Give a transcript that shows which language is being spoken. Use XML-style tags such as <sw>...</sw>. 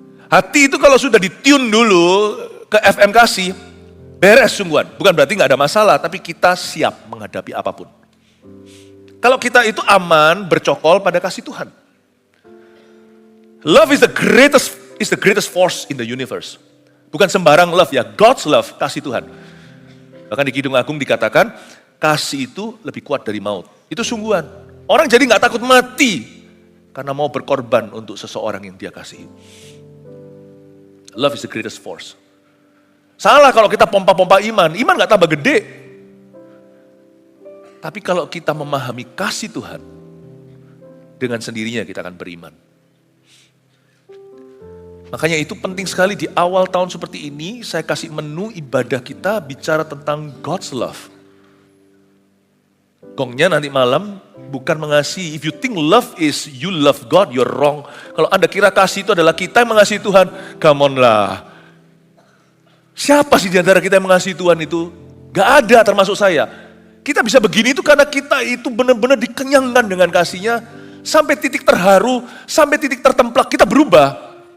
<id>Hati itu kalau sudah ditune dulu ke FM kasih, beres sungguhan. Bukan berarti nggak ada masalah, tapi kita siap menghadapi apapun. Kalau kita itu aman, bercokol pada kasih Tuhan.</id> <en>Love is the greatest force in the universe.</en> <id>Bukan sembarang love ya,</id> <en>God's love,</en> <id>kasih Tuhan. Bahkan di Kidung Agung dikatakan, kasih itu lebih kuat dari maut. Itu sungguhan. Orang jadi gak takut mati, karena mau berkorban untuk seseorang yang dia kasihi.</id> <en>Love is the greatest force.</en> <id>Salah kalau kita pompa-pompa iman gak tambah gede. Tapi kalau kita memahami kasih Tuhan, dengan sendirinya kita akan beriman. Makanya itu penting sekali di awal tahun seperti ini, saya kasih menu ibadah kita bicara tentang</id> <en>God's love.</en> <id>Gongnya nanti malam bukan mengasihi.</id> <en>If you think love is you love God, you're wrong.</en> <id>Kalau Anda kira kasih itu adalah kita yang mengasihi Tuhan,</id> <en>come on</en> <id>lah. Siapa sih di antara kita yang mengasihi Tuhan itu? Gak ada termasuk saya. Kita bisa begini itu karena kita itu benar-benar dikenyangkan dengan kasihnya. Sampai titik terharu, sampai titik tertemplak, kita berubah.</id>